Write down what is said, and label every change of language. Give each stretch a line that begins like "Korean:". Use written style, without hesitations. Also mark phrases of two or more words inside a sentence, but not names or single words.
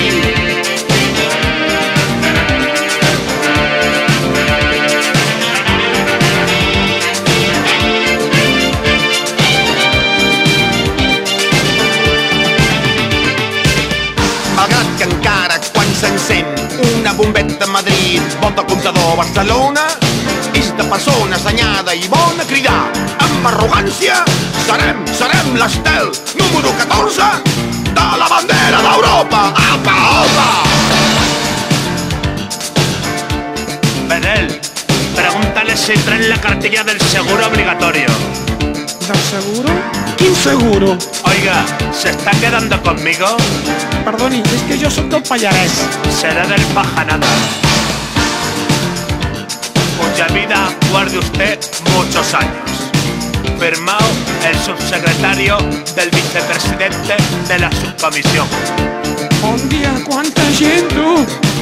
Catalan: Malgrat que encara quan s'encén una bombeta a Madrid volta el comptador a Barcelona, és de persona assenyada i bona cridar amb arrogància: serem l'estel número 14 de la bandera d'Europa. Apa, apa!
Spanish: Bedel, pregúntale si traen la cartilla del seguro obligatorio. ¿Del seguro?
Catalan: ¿Quin seguro?
Spanish: Oiga, ¿se está quedando conmigo?
Catalan: Perdoni, és que jo sóc del Pallarès.
Spanish: Será del Pajanada, cuya vida guarde usted muchos años. Firmado el subsecretario del vicepresidente de la subcomisión.
Catalan: Bon dia, quanta gent, tu!